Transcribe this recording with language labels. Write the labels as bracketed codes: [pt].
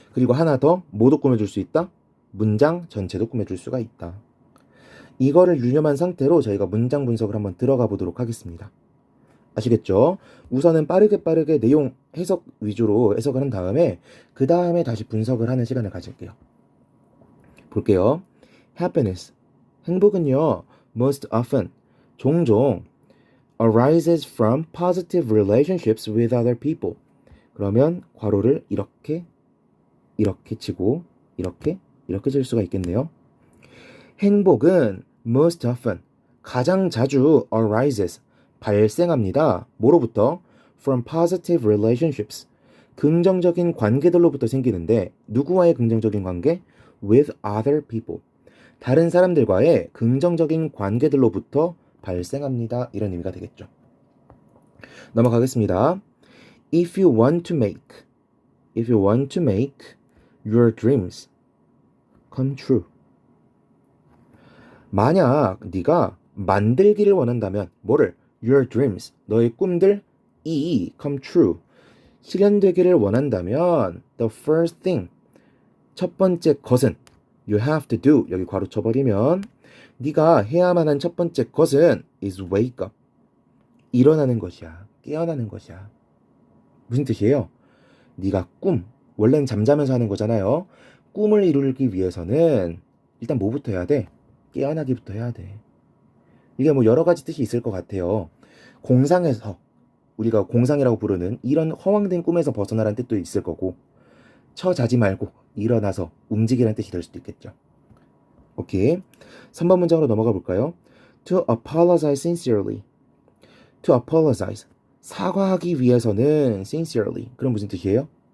[ko] 그리고 하나 더 뭐도 꾸며줄 수 있다? 문장 전체도 꾸며줄 수가 있다. 이거를 유념한 상태로 저희가 문장 분석을 한번 들어가 보도록 하겠습니다. 아시겠죠? 우선은 빠르게 내용 해석 위주로 해석을 한 다음에 그 다음에 다시 분석을 하는 시간을 가질게요. 볼게요. Happiness. 행복은요, [en] most often, [ko] 종종 [en] arises from positive relationships with other people. [ko] 그러면 괄호를 이렇게 치고 이렇게 칠 수가 있겠네요. 행복은 [en] most often, [ko] 가장 자주 arises, 발생합니다. 뭐로부터? [en] From positive relationships, [ko] 긍정적인 관계들로부터 생기는데 누구와의 긍정적인 관계? [en] With other people, [ko] 다른 사람들과의 긍정적인 관계들로부터 발생합니다. 이런 의미가 되겠죠. 넘어가겠습니다. [en] If you want to make your dreams come true. [ko] 만약 네가 만들기를 원한다면 뭐를? [en] Your dreams, [ko] 너의 꿈들이 [en] come true, [ko] 실현되기를 원한다면 [en] the first thing, [ko] 첫 번째 것은 [en] you have to do, [ko] 여기 괄호 쳐버리면 네가 해야만 한 첫 번째 것은 [en] is wake up, [ko] 일어나는 것이야. 깨어나는 것이야. 무슨 뜻이에요? 네가 원래는 잠자면서 하는 거잖아요. 꿈을 이루기 위해서는 일단 뭐부터 해야 돼? 깨어나기부터 해야 돼. 이게 뭐 여러 가지 뜻이 있을 것 같아요. 공상에서, 우리가 공상이라고 부르는 이런 허황된 꿈에서 벗어나라는 뜻도 있을 거고, 자지 말고 일어나서 움직이라는 뜻이 될 수도 있겠죠. 오케이. 3번 문장으로 넘어가 볼까요? [en] To apologize sincerely. To apologize, [ko] 사과하기 위해서는 sincerely, 그럼 무슨 뜻이에요?